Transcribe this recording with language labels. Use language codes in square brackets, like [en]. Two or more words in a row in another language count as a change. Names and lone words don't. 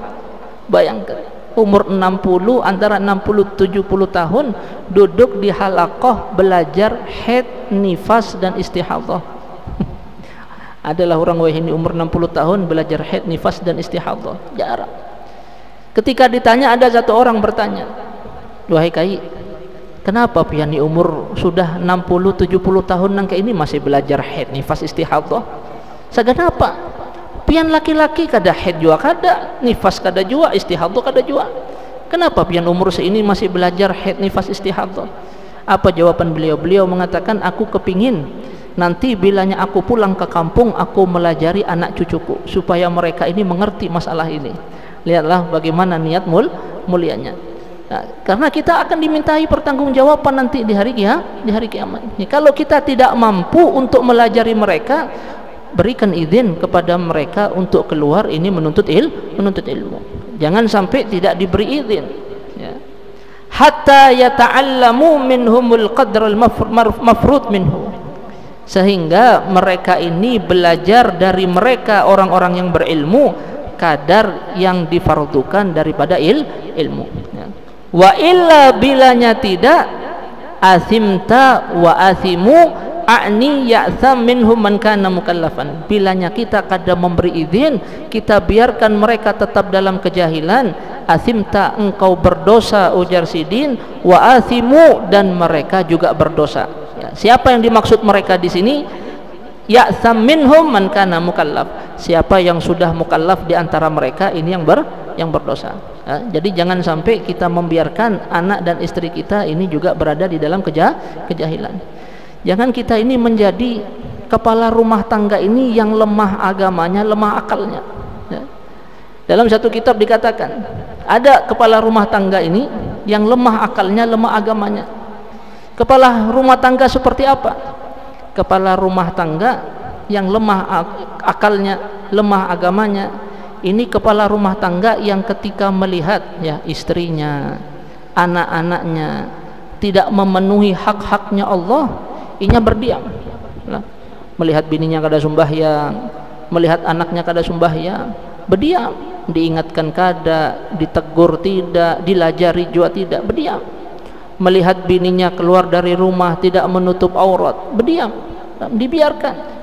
[id] Bayangkan umur 60, antara 60-70 tahun duduk di halaqah belajar haid, nifas dan istihadhah. Adalah orang wahini umur 60 tahun belajar haid, nifas dan istihadhah, jarang. Ketika ditanya, ada satu orang bertanya, wahai Kai, [bjn] kenapa pian di umur sudah 60-70 tahun nang kayak ini masih belajar haid, nifas, istihadhah? Saganapa pian laki-laki kada haid jua kada, nifas kada jua, istihadhah kada jua, kenapa pian umur seini masih belajar haid, nifas, istihadhah? [id] Apa jawaban beliau? Beliau mengatakan, aku kepingin nanti bilanya aku pulang ke kampung, aku melajari anak cucuku supaya mereka ini mengerti masalah ini. Lihatlah bagaimana niat mulianya. Nah, karena kita akan dimintai pertanggungjawaban nanti di hari kiamat. Kalau kita tidak mampu untuk melajari mereka, berikan izin kepada mereka untuk keluar ini menuntut ilmu. Jangan sampai tidak diberi izin ya. [ar] حتى يتعلم منهم القدر المفروض منه, [id] sehingga mereka ini belajar dari mereka orang-orang yang berilmu kadar yang difardukan daripada ilmu ya. [ar] وإلا [id] bilanya tidak, [ar] أثمت وأثموا أعني يأثم منهم من كان مكلفا. [bjn] Bilanya kita kada memberi izin, kita biarkan mereka tetap dalam kejahilan, asimta, engkau berdosa, ujar Sidin, [ar] وأثموا, [id] dan mereka juga berdosa ya. Siapa yang dimaksud mereka di sini? [ar] يأثم منهم من كان مكلف, [id] siapa yang sudah mukallaf di antara mereka ini yang berdosa ya. Jadi jangan sampai kita membiarkan anak dan istri kita ini juga berada di dalam kejahilan. Jangan kita ini menjadi kepala rumah tangga ini yang lemah agamanya, lemah akalnya ya. Dalam satu kitab dikatakan, ada kepala rumah tangga ini yang lemah akalnya, lemah agamanya. Kepala rumah tangga seperti apa? Kepala rumah tangga yang lemah akalnya, lemah agamanya, ini kepala rumah tangga yang ketika melihat ya istrinya, anak-anaknya tidak memenuhi hak-haknya Allah, [bjn] inya berdiam. Melihat bininya kada sembahyang, melihat anaknya kada sembahyang, berdiam. Diingatkan kada, ditegur tidak, dilajari juga tidak, berdiam. [id] Melihat bininya keluar dari rumah tidak menutup aurat, berdiam, dibiarkan.